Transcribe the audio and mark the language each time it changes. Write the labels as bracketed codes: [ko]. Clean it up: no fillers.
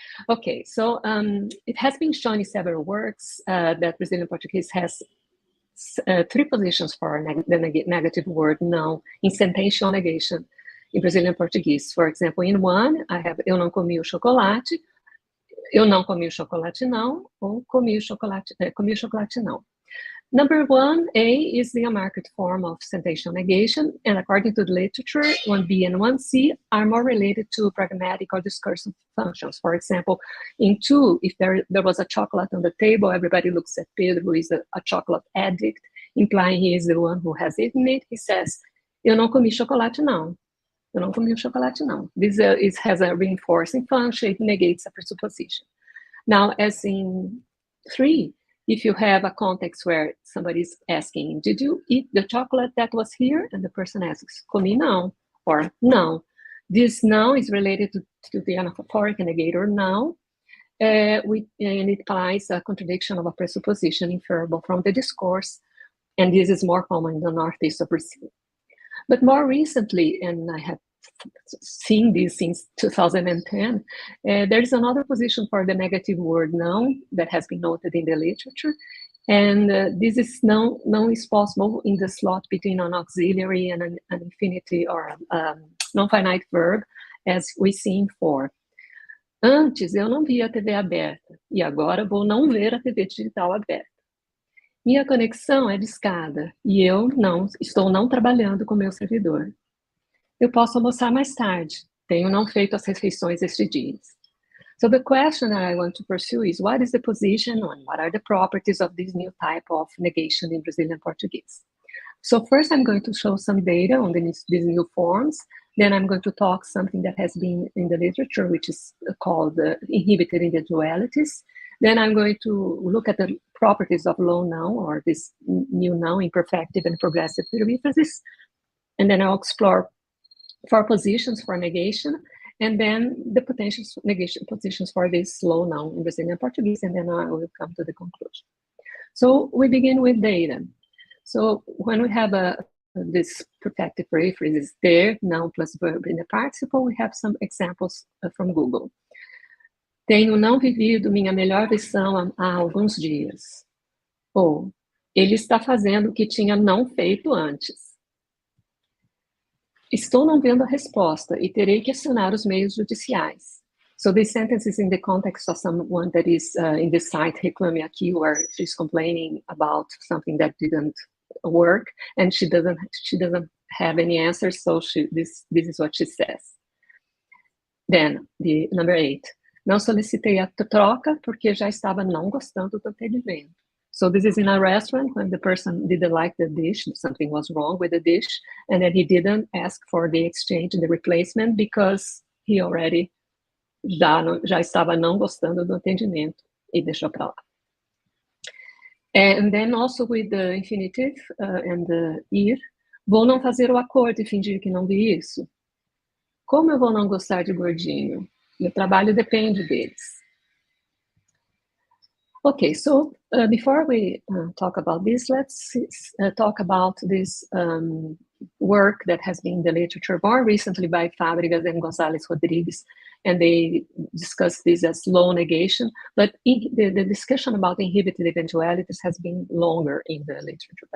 [en] Okay, so it has been shown in several works that Brazilian Portuguese has three positions for the negative word não in sentential negation in Brazilian Portuguese. For example, in one, I have [pt] eu não comi o chocolate, eu não comi o chocolate não, ou comi o chocolate não. [en] Number 1A is the unmarked form of sentential negation, and according to the literature, 1B and 1C are more related to pragmatic or discursive functions. For example, in 2, if there was a chocolate on the table, everybody looks at Pedro, who is a chocolate addict, implying he is the one who has eaten it. He says, [pt] eu não comi chocolate não. Eu não comi o chocolate não. [en] This has a reinforcing function, it negates a presupposition. Now, as in 3, if you have a context where somebody is asking, did you eat the chocolate that was here? And the person asks, [pt] comi não, [en] or não. This não is related to the anaphoric negator não, and it implies a contradiction of a presupposition inferable from the discourse, and this is more common in the northeast of Brazil. But more recently, and I have seen this since 2010, there is another position for the negative word não that has been noted in the literature, and this is não is possible in the slot between an auxiliary and an infinity or non-finite verb, as we see in 4. [pt] Antes eu não via a TV aberta, e agora vou não ver a TV digital aberta. Minha conexão é discada, e eu estou não trabalhando com meu servidor. Eu posso almoçar mais tarde. Tenho não feito as refeições estes dias. [en] So the question that I want to pursue is, what is the position and what are the properties of this new type of negation in Brazilian Portuguese? So first I'm going to show some data on these new forms. Then I'm going to talk something that has been in the literature, which is called inhibited individualities. Then I'm going to look at the properties of low noun, or this new noun, imperfective and progressive periphrasis. And then I'll explore 4 positions for negation, and then the potential negation positions for this low noun in Brazilian Portuguese, and then I will come to the conclusion. So we begin with data. So when we have this perfective periphrasis there, noun plus verb in the participle, we have some examples from Google. [pt] Tenho não vivido minha melhor versão há alguns dias. Ou, ele está fazendo o que tinha não feito antes. Estou não vendo a resposta e terei que acionar os meios judiciais. [en] So this sentence is in the context of someone that is in the site Reclame Aqui, where she's complaining about something that didn't work, and she doesn't have any answers, so this is what she says. Then, the number 8. [pt] Não solicitei a troca porque já estava não gostando do atendimento. [en] So this is in a restaurant when the person didn't like the dish, something was wrong with the dish, and then he didn't ask for the exchange, the replacement, because he already [pt] já estava não gostando do atendimento e deixou para lá. [en] And then also with the infinitive and the ir, [pt] vou não fazer o acordo e fingir que não vi isso. Como eu vou não gostar de gordinho? Meu trabalho depende deles. [en] Okay, so before we talk about this, let's talk about this work that has been in the literature more recently by Fábregas and González Rodrigues, and they discuss this as low negation, but the discussion about inhibited eventualities has been longer in the literature.